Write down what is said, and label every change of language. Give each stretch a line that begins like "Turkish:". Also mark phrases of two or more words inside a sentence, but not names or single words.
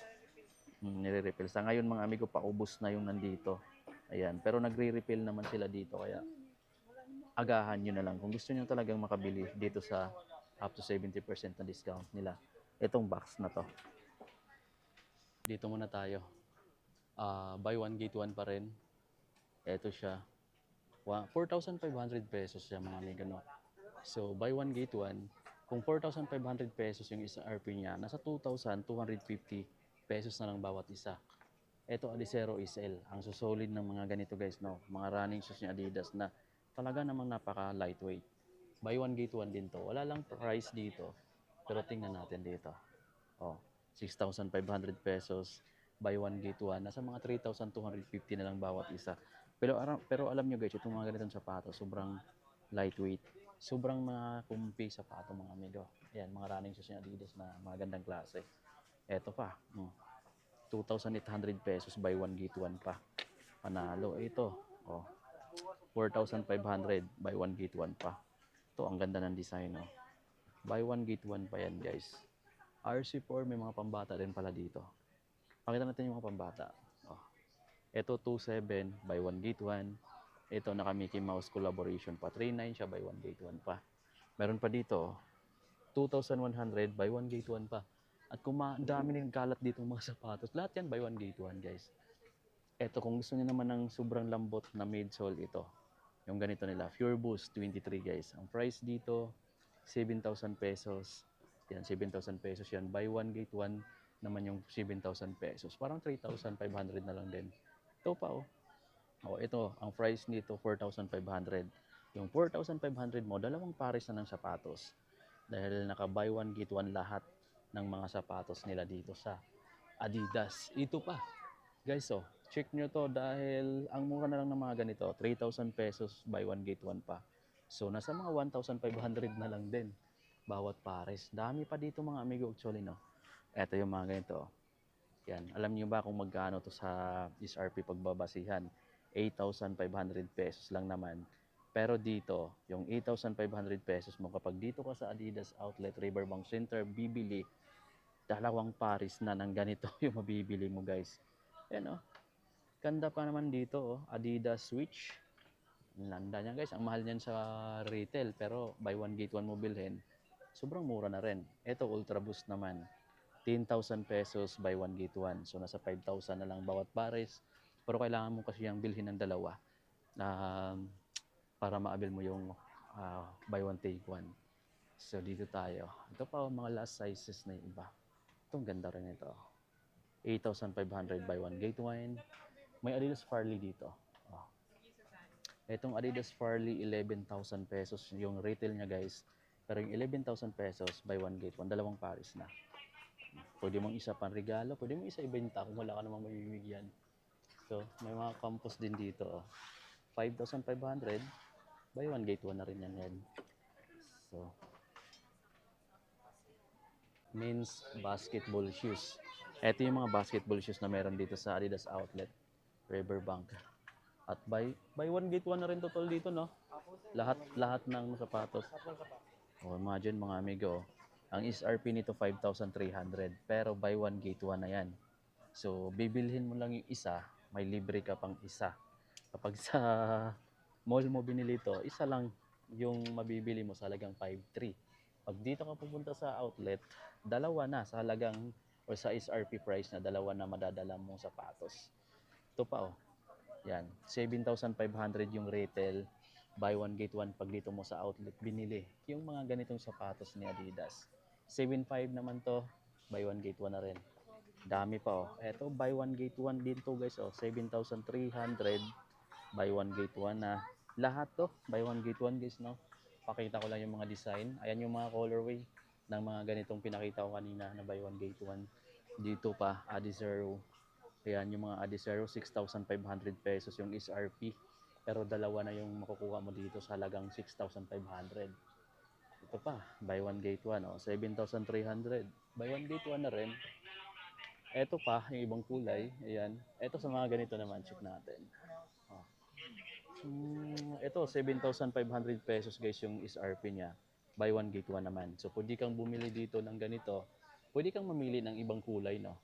Filipino: Nire-refill. Sa ngayon mga amigo, paubos na yung nandito. Ayan. Pero nagre-refill naman sila dito. Kaya agahan nyo na lang. Kung gusto nyo talagang makabili dito sa
English: up to
Filipino: 70% na discount nila. Itong box na to. Dito muna tayo.
English: Buy one get one
Filipino: pa rin. Ito siya. 4,500 pesos siya mga amigo, no?
English: So, buy one get one.
Filipino: Kung 4,500 pesos yung isa RP niya, nasa 2,250 pesos na lang bawat isa. Ito Adizero SL. Ang susolid ng mga ganito guys, no? Mga
English: running shoes
Filipino: ni Adidas na talaga namang napaka lightweight.
English: Buy one get one
Filipino: din to. Wala lang price dito. Pero tingnan natin dito. Oh, 6,500 pesos.
English: Buy one get one.
Filipino: Nasa mga 3,250 na lang bawat isa. Pero alam nyo guys, itong mga ganitong sapatos, sobrang lightweight. Sobrang mga kumpi sapato mga amigo. Ayan, mga
English: running shoes
Filipino: ni Adidas na mga gandang klase. Eto pa. 2,800 pesos
English: buy one get one
Filipino: pa. Panalo. Ito.
English: Oh, 4,500 buy one get one pa.
Filipino: Ito, ang ganda ng design.
English: Oh. Buy one get one
Filipino: pa yan
English: guys.
Filipino: RC4, may mga pambata din pala dito. Pakita natin yung mga pambata.
English: Oh. Ito 2.7 buy one get one.
Filipino: Ito naka Mickey Mouse collaboration pa.
English: 3.9 siya buy one get one pa.
Filipino: Meron pa dito
English: 2,100 buy one get one pa.
Filipino: At kung dami rin kalat dito mga sapatos, lahat yan
English: buy one get one guys.
Filipino: Ito kung gusto niyo naman ng sobrang lambot na midsole, ito. Yung ganito nila, Pure Boost 23 guys. Ang price dito 7,000 pesos. Yan, 7,000 pesos yan.
English: Buy one get one
Filipino: naman yung 7,000 pesos. Parang 3,500 na lang din. Ito pa oh. Oh, ito, ang price nito 4,500. Yung 4,500 mo, dalawang pares na ng sapatos. Dahil naka
English: buy one get one
Filipino: lahat ng mga sapatos nila dito sa Adidas. Ito pa. Guys, oh, check nyo to dahil ang mura na lang ng mga ganito, 3,000 pesos
English: buy one get one
Filipino: pa. So, nasa mga 1,500 na lang din bawat pares. Dami pa dito mga amigo actually, no? Ito yung mga ganito. Yan. Alam niyo ba kung magkano to sa SRP pagbabasihan? 8,500 pesos lang naman. Pero dito, yung 8,500 pesos mo, kapag dito ka sa Adidas Outlet Riverbank Center, bibili, dalawang pares na ng ganito yung mabibili mo guys. Yan oh. Ganda pa naman dito oh. Adidas Switch. Landa niya guys. Ang mahal niyan sa retail. Pero
English: buy one get one
Filipino: mo bilhin. Sobrang mura na rin. Ito Ultra Boost naman. 10,000 pesos
English: buy one get one.
Filipino: So nasa 5,000 na lang bawat pares. Pero kailangan mo kasi yung bilhin ng dalawa. Para maabil mo yung
English: buy one take one.
Filipino: So dito tayo. Ito pa mga last sizes na yung iba. Itong ganda rin ito. 8,500
English: buy one get one.
Filipino: May Adidas Farley dito. Oh. Itong Adidas Farley 11,000 pesos yung retail niya guys. Pero yung 11,000 pesos
English: buy one get one,
Filipino: dalawang pares na. Pwede mong isa pang regalo, pwede mong isa ibenta kung wala ka namang mabibigyan. So, may mga campus din dito.
English: Oh. 5,500 buy one get one
Filipino: na rin yan.
English: So, men's basketball shoes.
Filipino: Ito yung mga
English: basketball shoes
Filipino: na meron dito sa Adidas Outlet Riverbank. At
English: buy one get one
Filipino: na rin total dito, no? Lahat ng sapatos. Oh, imagine mga amigo, ang SRP nito 5,300 pero
English: buy one get one
Filipino: na yan. So, bibilhin mo lang yung isa, may libre ka pang isa. Kapag sa mall mo binili ito, isa lang yung mabibili mo sa halagang 5,300. Pag dito ka pupunta sa outlet, dalawa na sa halagang o sa SRP price na dalawa na madadala mong sapatos. Ito pa oh. Yan, 7,500 yung retail,
English: buy one get one
Filipino: pag dito mo sa outlet binili. Yung mga ganitong sapatos ni Adidas. 7,500 naman to,
English: buy one get one
Filipino: na rin. Dami pa oh. Eto,
English: buy one get one
Filipino: din to
English: guys oh. 7,300, buy one get one na.
Filipino: Lahat to,
English: buy one get one guys, no?
Filipino: Pakita ko lang yung mga design. Ayan yung mga colorway ng mga ganitong pinakita ko kanina na buy one get one. Dito pa, Adizero. Ayan yung mga Adizero, 6,500 pesos yung SRP. Pero dalawa na yung makukuha mo dito sa halagang 6,500. Ito pa,
English: buy one get one. Oh, 7,300. Buy one get one
Filipino: na rin. Ito pa, yung ibang kulay. Ayan. Ito sa mga ganito naman, check natin. Oh. Ito, 7,500 pesos guys yung SRP niya.
English: Buy one get one naman.
Filipino: So, pwede kang bumili dito ng ganito. Pwede kang mamili ng ibang kulay, no?